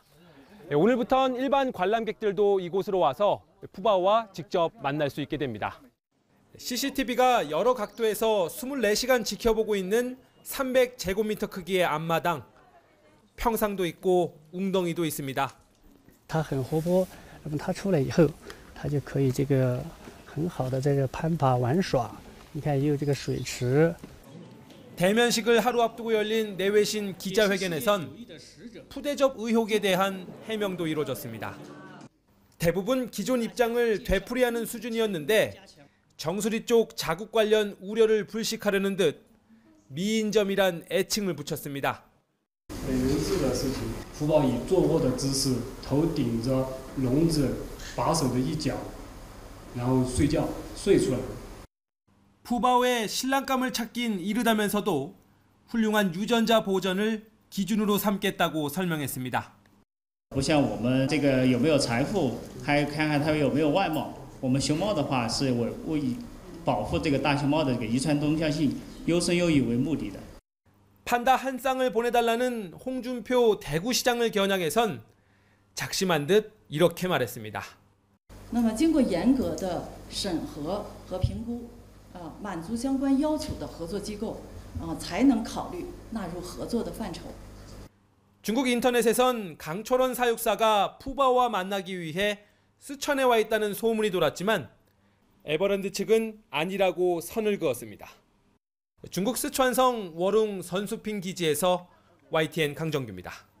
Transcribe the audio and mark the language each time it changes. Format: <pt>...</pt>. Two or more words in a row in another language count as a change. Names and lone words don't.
<ko>오늘부턴 일반 관람객들도 이곳으로 와서 푸바오와 직접 만날 수 있게 됩니다. CCTV가 여러 각도에서 24시간 지켜보고 있는 300제곱미터 크기의 앞마당. 평상도 있고 웅덩이도 있습니다.</ko> <zh>它很活泼，那么它出来以后，它就可以这个很好的在这攀爬玩耍。你看也有这个水池。</zh> <ko>대면식을 하루 앞두고 열린 내외신 기자회견에선 푸대접 의혹에 대한 해명도 이루어졌습니다. 대부분 기존 입장을 되풀이하는 수준이었는데 정수리 쪽 자국 관련 우려를 불식하려는 듯 미인점이란 애칭을 붙였습니다.</ko> <zh>人质的事情，福宝以坐卧的姿势，头顶着笼子把手的一角，然后睡觉，睡出来。</zh> <ko>푸바오의 신랑감을 찾긴 이르다면서도 훌륭한 유전자 보전을 기준으로 삼겠다고 설명했습니다.</ko> <zh>不像我们这个有没有财富，还看看它有没有外貌。我们熊猫的话是为以保护这个大熊猫的这个遗传多样性优生优育为目的的。</zh> <ko>판다 한 쌍을 보내달라는 홍준표 대구시장을 겨냥해선 작심한 듯 이렇게 말했습니다.</ko> <zh>那么经过严格的审核和评估，满足相关要求的合作机构，才能考虑纳入合作的范畴。</zh> <ko>중국 인터넷에선 강철원 사육사가 푸바오와 만나기 위해 쓰촨에 와 있다는 소문이 돌았지만 에버랜드 측은 아니라고 선을 그었습니다. 중국 쓰촨성 워룽 선수핑 기지에서 YTN 강정규입니다.</ko>